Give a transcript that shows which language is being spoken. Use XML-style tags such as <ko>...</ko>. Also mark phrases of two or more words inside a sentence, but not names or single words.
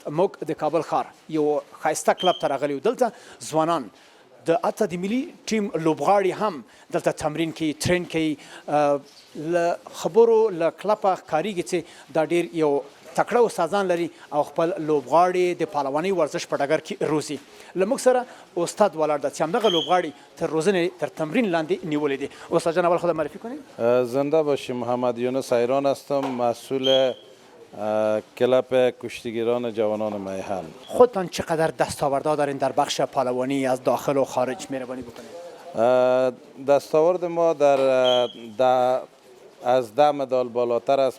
<ps>موږ د کابل ښار یو ښایسته کلب ته راغلي یو. دلته ځوانان د اته د ملي ټیم لوبغاړي هم دلته تمرین کوي، ټرین کوي. له خبرو له کلبه ښکارېږي چې دا ډېر یو تکړه استادان لري او خپل لوبغاړي د پهلوانۍ ورزش په ډګر کې روزي. له موږ سره استاد ولاړ ده چې همدغه لوبغاړي تر روزنې تر تمرین لاندې نیولي دي.</ps> <fa>استاد جان اول خود معرفی کنید. زنده باشی. محمد یونس حیران هستم، مسئول کلب کشتیگیران جوانان میهن. خودتان چقدر دستاوردها دارین در بخش پهلوانی از داخل و خارج؟ مهربانی بکنید. دستاورد ما از 10 مدال بالاتر است.</fa>